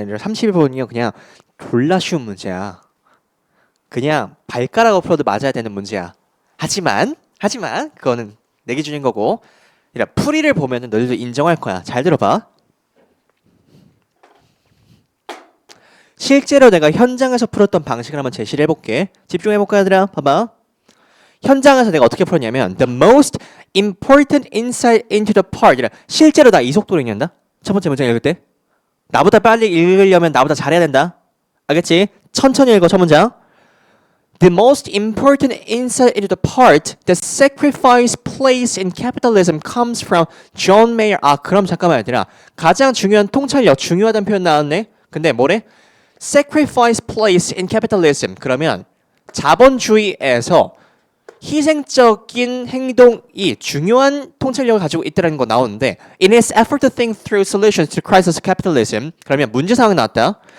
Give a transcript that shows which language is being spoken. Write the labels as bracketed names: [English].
[Korean] 애들 31번이요 그냥 졸라 쉬운 문제야. 그냥 발가락으로 풀어도 맞아야 되는 문제야. 하지만 그거는 내 기준인 거고. 풀이를 보면은 너희도 인정할 거야. 잘 들어봐. 실제로 내가 현장에서 풀었던 방식을 한번 제시를 해볼게. 집중해볼까 얘들아? 봐봐. 현장에서 내가 어떻게 풀었냐면 [English] The most important insight into the part. [Korean] 실제로 나 이 속도로 읽는다. 첫 번째 문장 읽을 때 나보다 빨리 읽으려면 나보다 잘해야 된다. 알겠지? 천천히 읽어 첫 문장. [English] The most important insight into the part that sacrifice place in capitalism comes from John Mayer. [Korean] 아, 그럼 잠깐만 얘들아. 가장 중요한 통찰력, 중요하다는 표현 나왔네. 근데 뭐래? [English] Sacrifice place in capitalism. [Korean] 그러면 자본주의에서 희생적인 행동이 중요한 통찰력을 가지고 있다는 거 나오는데 [English] In its effort to think through solutions to crisis of capitalism [Korean] 그러면 문제 상황이 나왔다.